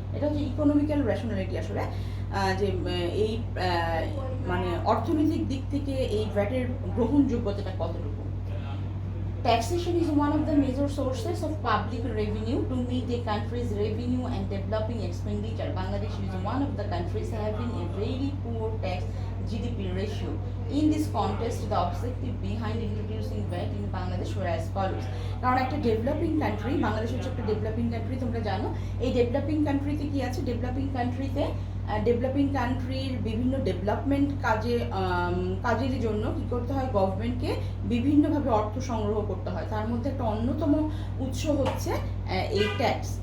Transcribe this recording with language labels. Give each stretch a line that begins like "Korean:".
Bangla: এটা হচ্ছে economical rationality, আসলে যে এই মানে অর্থনৈতিক দিক থেকে এই ভ্যাটের গ্রহণযোগ্যতাটা কতটুকু।
English: Taxation is one of the major sources of public revenue to meet a country's revenue and developing expenditure. Bangladesh is one of the countries having a very poor tax GDP ratio. In this context, the objective behind introducing VAT in Bangladesh were as follows.
Bangla: কারণ একটা developing country, Bangladesh হচ্ছে একটা developing country, তোমরা জানো। এই developing কান্ট্রিতে কি আছে, ডেভেলপিং কান্ট্রির বিভিন্ন ডেভেলপমেন্ট কাজের জন্য কী করতে হয়, গভর্নমেন্টকে বিভিন্নভাবে অর্থ সংগ্রহ করতে হয়। তার মধ্যে একটা অন্যতম উৎস হচ্ছে এই ট্যাক্স।